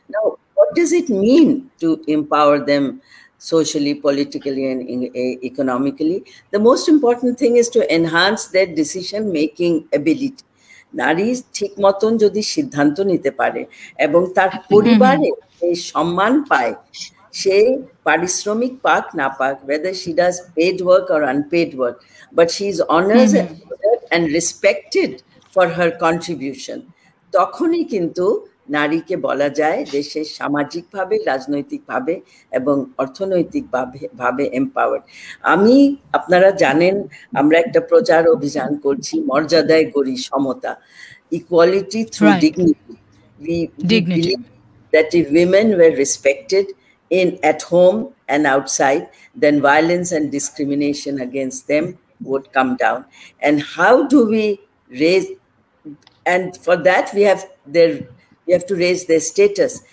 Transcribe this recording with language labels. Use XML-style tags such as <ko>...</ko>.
<en>Now, what does it mean to empower them socially, politically and economically? The most important thing is to enhance their decision making ability.</en> <bn>নারী ঠিক মতন যদি সিদ্ধান্ত নিতে পারে এবং তার পরিবারে এই সম্মান পায়, সে পারিশ্রমিক পাক না পাক,</bn> <en>whether she does paid work or unpaid work, but she is honored and respected for her contribution,</en> <bn>তখনই কিন্তু নারীকে বলা যায় যে সে সামাজিকভাবে, রাজনৈতিকভাবে এবং অর্থনৈতিকভাবে এম্পাওয়ার্ড। আপনারা জানেন আমরা একটা প্রচার অভিযান করছি, মর্যাদায় গড়ি সমতা,</bn> <en>Equality through dignity. We believe that if women were respected at home and outside, then violence and discrimination against them would come down. And how do we raise, and for that we have to raise their status.</en>